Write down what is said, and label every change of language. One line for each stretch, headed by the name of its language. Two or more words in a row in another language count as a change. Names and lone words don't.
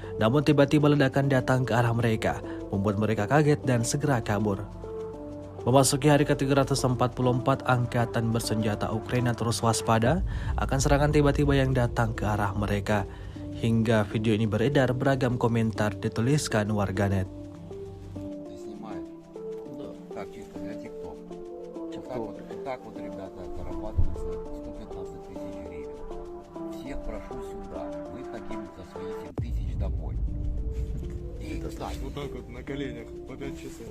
Indonesian: Namun tiba-tiba ledakan datang ke arah mereka, membuat mereka kaget dan segera kabur. Memasuki hari ke-344, Angkatan Bersenjata Ukraina terus waspada akan serangan tiba-tiba yang datang ke arah mereka. Hingga video ini beredar, beragam komentar dituliskan warganet.
Russian: Так вот, ребята, зарабатывается 115 тысяч гривен. Всех прошу сюда. Мы хотим за свои 7 тысяч домой. И, да, Вот так вот на коленях по 5 часов.